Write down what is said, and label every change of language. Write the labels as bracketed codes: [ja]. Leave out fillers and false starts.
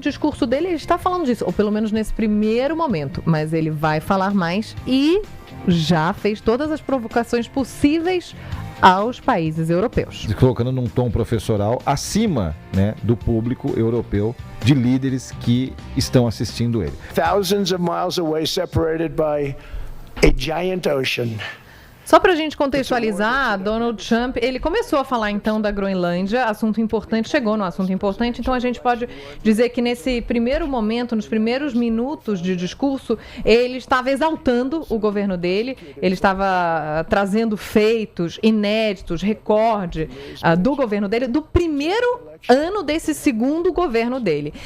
[pt] discurso dele, ele está falando disso, ou pelo menos nesse primeiro momento, mas ele vai falar mais e já fez todas as provocações possíveis aos países europeus. Colocando num tom professoral acima, né, do público europeu, de líderes que estão assistindo ele. [en] Thousands of miles away, separated by a giant ocean. [pt] Só para a gente contextualizar, Donald Trump, ele começou a falar então da Groenlândia, assunto importante, chegou no assunto importante, então a gente pode dizer que nesse primeiro momento, nos primeiros minutos de discurso, ele estava exaltando o governo dele, ele estava trazendo feitos inéditos, recorde do governo dele, do primeiro ano desse segundo governo dele.